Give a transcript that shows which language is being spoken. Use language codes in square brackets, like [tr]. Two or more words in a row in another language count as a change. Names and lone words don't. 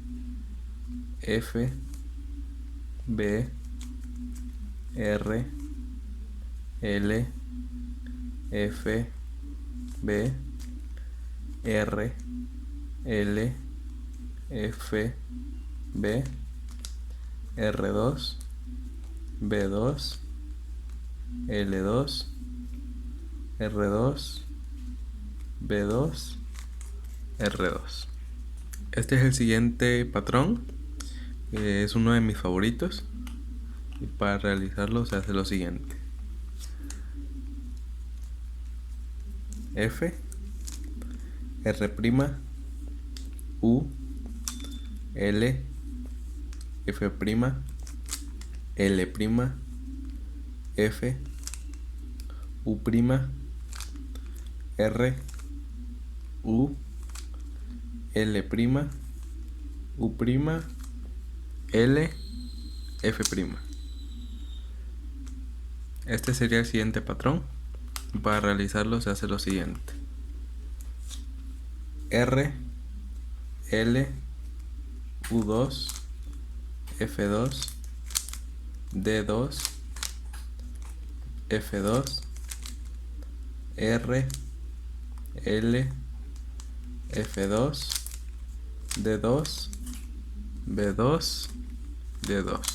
[es] F, B, R, L, F, B, R, L, F, B, R2, B2, L2, R2, B2, R2. Este es el siguiente patrón, es uno de mis favoritos, y para realizarlo se hace lo siguiente: F, R', U, L, F', L', F, U', R, U, L', U', L, F'. Este sería el siguiente patrón. Para realizarlo se hace lo siguiente: R, L, U2, F2, D2, F2, R, L, F2, D2, B2, D2.